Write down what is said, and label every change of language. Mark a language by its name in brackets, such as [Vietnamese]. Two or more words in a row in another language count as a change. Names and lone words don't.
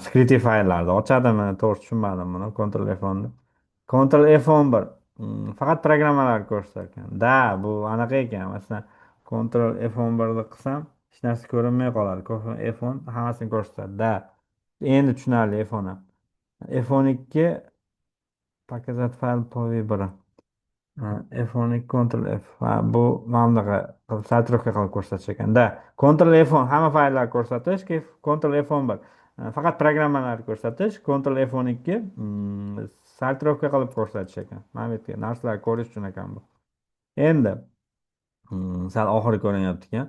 [Uzbek] Security fayllarni ochadimi? To'g'ri tushunmadim buni. Ctrl F10 ni. Ctrl F11. Faqat programmalar ko'rsatar ekan. Da, bu anaqa ekan. Masalan, Ctrl F11 ni qilsam, hech narsa ko'rinmay qoladi. F10 hammasini ko'rsatadi. Da. Endi tushunarli F10 ham. [Russian] F12 показать fayl по выбору. F12 Ctrl F. [Uzbek] Bu mana bunaqa qilib sortirovka qilib ko'rsatish ekan. Da. Ctrl F10 hamma fayllarni ko'rsatish, Ctrl F11 faqat programmalarni ko'rsatish, Ctrl F12 sortirovka qilib ko'rsatish ekan. Mana bu yerga narsalarni ko'rish uchun ekan bu. Endi sal oxiri ko'rinyapti ekan.